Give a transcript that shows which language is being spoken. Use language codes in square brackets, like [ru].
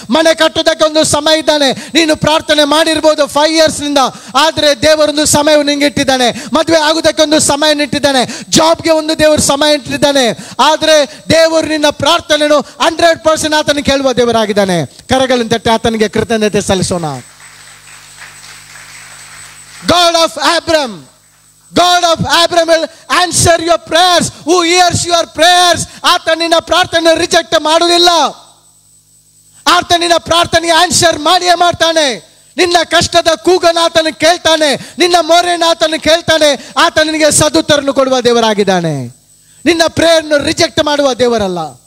[kn] ಮನೆ ಕಟ್ಟೋದಕ್ಕೆ ಒಂದು ಸಮಯ ಇದ್ದಾನೆ. ನೀನು ಪ್ರಾರ್ಥನೆ ಮಾಡಿರ್ಬೋದು 5 years ನಿಂದ, ಆದರೆ ದೇವರೊಂದು ಸಮಯವನ್ನು ನಿಂಗೆ ಇಟ್ಟಿದ್ದಾನೆ. ಮದುವೆ ಆಗುವುದಕ್ಕೆ ಒಂದು ಸಮಯ ಇಟ್ಟಿದ್ದಾನೆ, ಜಾಬ್ಗೆ ಒಂದು ದೇವರು ಸಮಯ ಇಟ್ಟಿದ್ದಾನೆ. ಆದರೆ ದೇವರು ನಿನ್ನ ಪ್ರಾರ್ಥನೆಯನ್ನು 100% ಆತನ ಕೇಳುವ ದೇವರಾಗಿದ್ದಾನೆ. ಕರಗಳನ್ನು ತಟ್ಟಿ ಆತನಿಗೆ ಕೃತಜ್ಞತೆ ಸಲ್ಲಿಸೋಣ. [en] God of Abraham, God of Abraham will answer your prayers. Who hears your prayers? [kn] ಆತ ನಿನ್ನ ಪ್ರಾರ್ಥನೆ ರಿಜೆಕ್ಟ್ ಮಾಡುವುದಿಲ್ಲ. ಆತ ನಿನ್ನ ಪ್ರಾರ್ಥನೆಗೆ ಆನ್ಸರ್ ಮಾಡಿಯೇ ಮಾಡ್ತಾನೆ. ನಿನ್ನ ಕಷ್ಟದ ಕೂಗನ್ನು ಆತನು ಕೇಳ್ತಾನೆ, ನಿನ್ನ ಮೊರೆಯನ್ನು ಆತನು ಕೇಳ್ತಾನೆ. ಆತ ನಿನಗೆ ಸದುತ್ತರನ್ನು ಕೊಡುವ ದೇವರಾಗಿದ್ದಾನೆ. ನಿನ್ನ ಪ್ರೇಯರ್ನ್ನು ರಿಜೆಕ್ಟ್ ಮಾಡುವ ದೇವರಲ್ಲ.